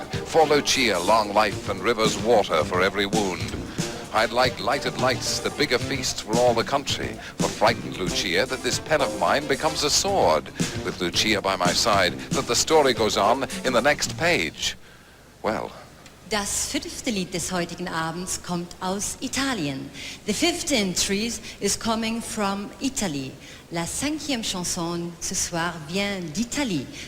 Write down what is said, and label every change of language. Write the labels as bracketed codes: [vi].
[en] For Lucia, long life and rivers water for every wound. I'd like lighted lights, the bigger feast for all the country. For frightened Lucia, that this pen of mine becomes a sword. With Lucia by my side, that the story goes on in the next page. Well, [de] Das 5. Lied des heutigen Abends kommt aus Italien. [en] The 5th entry is coming from Italy. [fr] La 5e chanson ce soir vient d'Italie.